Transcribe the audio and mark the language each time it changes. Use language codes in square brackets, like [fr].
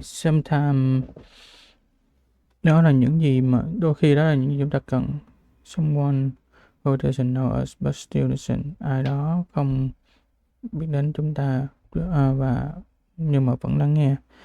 [vi] Sometimes đó là những gì mà đôi khi đó là những gì chúng ta cần. [en] Someone who doesn't know us but still listen. [vi] Ai đó không biết đến chúng ta và nhưng mà vẫn lắng nghe.